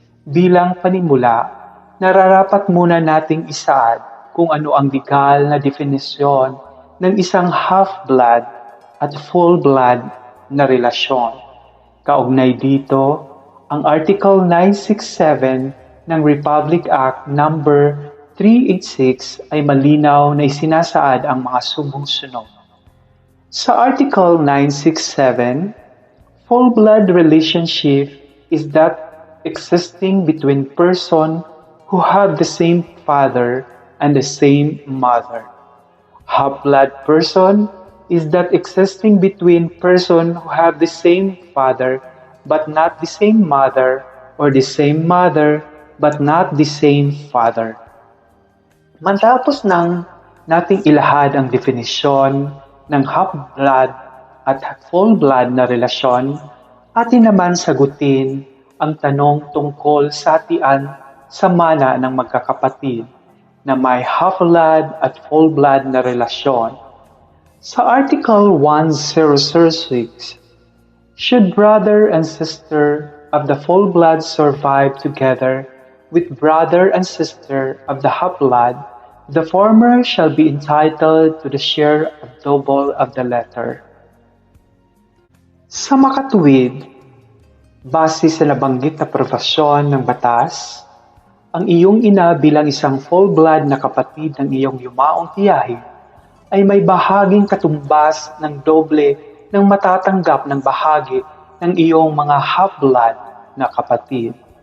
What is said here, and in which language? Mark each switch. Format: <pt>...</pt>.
<tl>Bilang panimula, nararapat muna nating isaad kung ano ang legal na definisyon ng isang half-blood at full-blood na relasyon. Kaugnay dito, ang Article 967 ng Republic Act No. 386 ay malinaw na isinasaad ang mga sumusunod.</tl> <en>Sa Article 967, full blood relationship is that existing between person who have the same father and the same mother. Half-blood person is that existing between person who have the same father but not the same mother, or the same mother but not the same father.</en> <tl>Matapos nang nating ilahad ang definisyon ng half-blood at full-blood na relasyon, atin naman sagutin ang tanong tungkol sa hatian sa mana ng magkakapatid na may half-blood at full-blood na relasyon.</tl> <en>Sa Article 1006, should brother and sister of the full-blood survive together with brother and sister of the half-blood, the former shall be entitled to the share of double of the latter.</en> <tl>Sa makatuwid, base sa nabanggit na profesyon ng batas, ang iyong ina bilang isang full-blood na kapatid ng iyong yumaong tiyahin ay may bahaging katumbas ng doble ng matatanggap ng bahagi ng iyong mga half-blood na kapatid.</tl>